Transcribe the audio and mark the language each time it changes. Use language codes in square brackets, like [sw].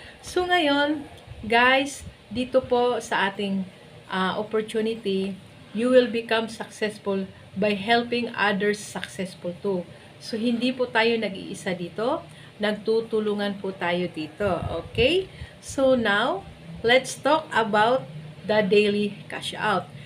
[en] So, [tl] ngayon, [en] guys, [tl] dito po sa ating [en] opportunity, you will become successful by helping others successful too. [tl] So, hindi po tayo nag-iisa dito. Nagtutulungan po tayo dito. [en] Okay? So, now, let's talk about the daily cash out.